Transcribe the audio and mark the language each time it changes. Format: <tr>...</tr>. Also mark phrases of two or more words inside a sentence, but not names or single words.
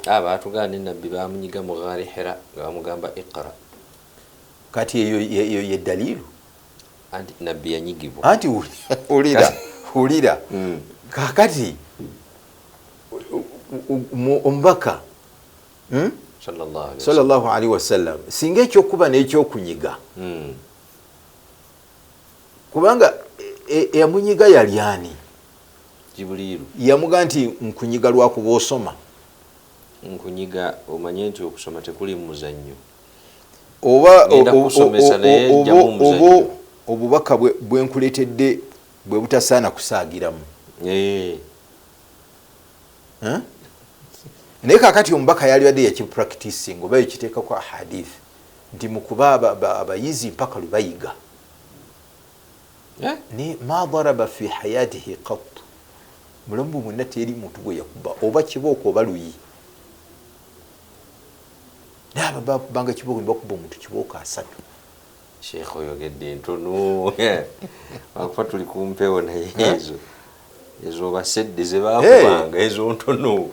<lg>Batugana nabbi bamunyiga mu Ghaari Hira nga bamugamba iqra. Kati eyo ye dalilu anti nabbi yanyigibwa, anti ulira kakati omubaka</lg> <ar>صلى الله عليه وسلم</ar> <lg>singa ekyokuba n'ekyokunyiga, kubanga eyamunyiga yali ani? Jibuliru. Yamuga nti nkunyiga lwakuba osoma. Nkunyiga omanye nti okusoma tekuli muzannyo. Oba obubaka bwenkuletedde bwe butasaana kusaagiramu. Naye kakati omubaka yali badde yakipracticing oba ekiteeka kwa hadith nti mukuba abayizi mpaka lwe bayiga.</lg> <ar>Ni ما ضرب في حياته قط,</ar> <lg>mulamu bwonna teri muntu gwe yakuba oba kibooko oba luyi. Naaba bakubanga kibooko nibakuba omuntu kibooko 3. Sheikh oyogedde ntono wakufa tuli kumpewo naye ezo basedde ze bakubanga ezo ntono</lg>